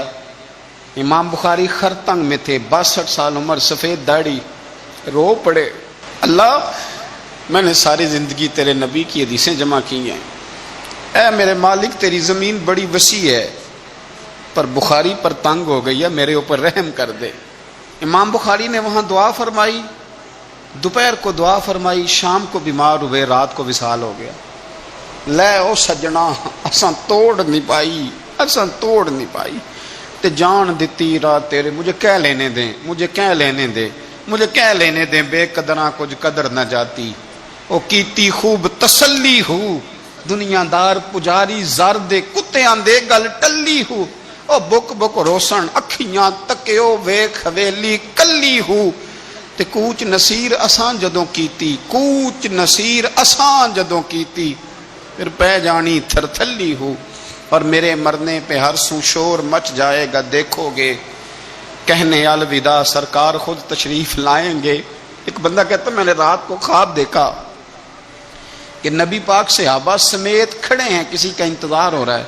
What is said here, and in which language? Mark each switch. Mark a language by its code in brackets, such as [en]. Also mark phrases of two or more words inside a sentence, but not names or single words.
[ur] امام بخاری خرتنگ میں تھے، 62 سال عمر، سفید داڑھی، رو پڑے، اللہ میں نے ساری زندگی تیرے نبی کی حدیثیں جمع کی ہیں، اے میرے مالک تیری زمین بڑی وسیع ہے پر بخاری پر تنگ ہو گئی ہے، میرے اوپر رحم کر دے۔ امام بخاری نے وہاں دعا فرمائی، دوپہر کو دعا فرمائی، شام کو بیمار ہوئے، رات کو وصال ہو گیا۔ [pa] لے او سجنا اساں توڑ نہیں پائی تے جان دتی رات تیرے، مجھے کہہ لینے دیں بے قدراں کچھ قدر نہ جاتی، او کیتی خوب تسلی ہو، دنیا دار پجاری زر دے کتے آندے گل ٹلی ہو، او بک بک روسن اکھیاں تکیو ویکھ حویلی کلی ہو، تے کوچ نصیر اساں جدوں کیتی پھر پہ جانی تھر تھلی ہو، [ur] اور میرے مرنے پہ ہر سو شور مچ جائے گا، دیکھو گے کہنے الوداع سرکار خود تشریف لائیں گے۔ ایک بندہ کہتا میں نے رات کو خواب دیکھا کہ نبی پاک صحابہ سمیت کھڑے ہیں، کسی کا انتظار ہو رہا ہے۔